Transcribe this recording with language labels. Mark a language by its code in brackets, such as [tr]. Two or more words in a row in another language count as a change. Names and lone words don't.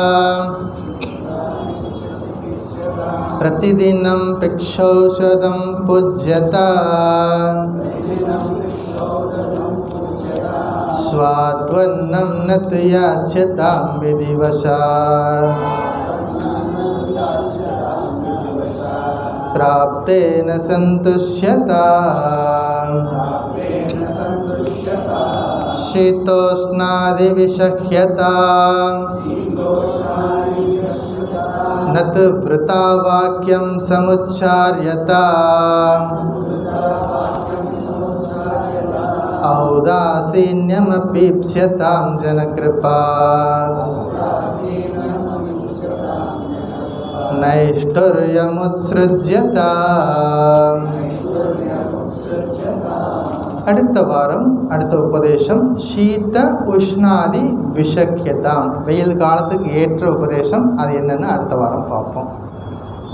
[sa] प्रतिदिनं भिक्षौषधं भुज्यतां स्वाद्वन्नं न याच्यतां विधिवशात् प्राप्तेन सन्तुष्यता शीतोष्णादिविषह्यता न तु वृथा वाक्यं समुच्चार्यता औदासीन्यमपीप्स्यतां जनकृपात् நைஷ்டர்யமுத்ஸ்ருஜ்யதா. [ta] அடுத்த வாரம் அடுத்த உபதேசம் [sa] शीत उष्णादि विषह्यताम्. [ta] வெயில் காலத்துக்கு ஏற்ற உபதேசம் அது என்னென்னு அடுத்த வாரம் பார்ப்போம்.